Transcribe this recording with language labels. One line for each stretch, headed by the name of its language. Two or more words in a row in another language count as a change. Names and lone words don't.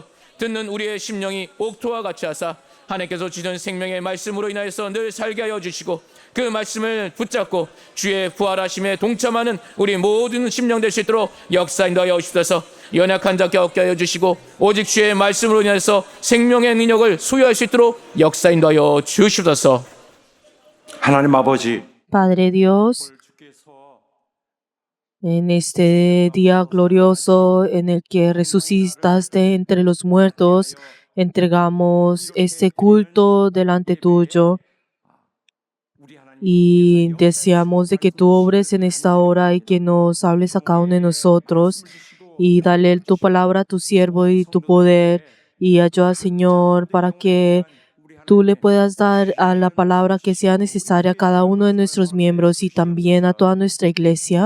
Korean: 듣는 우리의 심령이 옥토와 같이 하사 하나님께서 주시는 생명의 말씀으로 인하여서 늘 살게 하여 주시고 그 말씀을 붙잡고 주의 부활하심에 동참하는 우리 모든 심령 될 수 있도록 역사 인도하여 주옵소서. 연약한 자께 얻게 하여 주시고 오직 주의 말씀으로 인하여서 생명의 능력을 소유할 수 있도록 역사 인도하여 주시옵소서. 하나님 아버지,
Spanish: Padre Dios, en este día glorioso en el que resucitaste entre los muertos, entregamos este culto delante tuyo y deseamos de que tú obres en esta hora y que nos hables a cada uno de nosotros y dale tu palabra a tu siervo y tu poder y ayuda, Señor, para que tú le puedas dar a la palabra que sea necesaria a cada uno de nuestros miembros y también a toda nuestra iglesia.